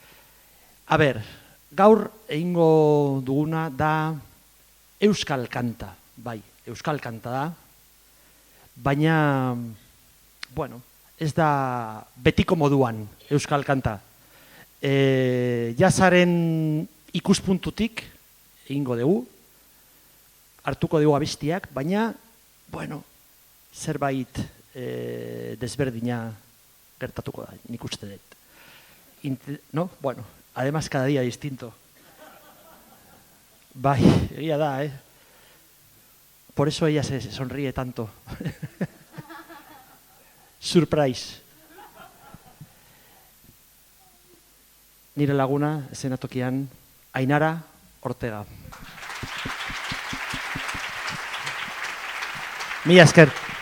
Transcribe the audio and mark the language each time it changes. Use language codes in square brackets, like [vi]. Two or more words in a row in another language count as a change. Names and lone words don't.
[eu] Gaur egingo duguna da euskal kanta, euskal kanta da, baina, ez da betiko moduan euskal kanta. Jazaren ikuspuntutik egingo dugu, hartuko dugu abestiak, baina, zerbait desberdina gertatuko da, nik uste dut. [es] Además, cada día distinto. [eu] Egia da, [es] Por eso ella se sonríe tanto. [eu] Surprise. Nire laguna, eszenatokian, Ainara Ortega. Mila esker.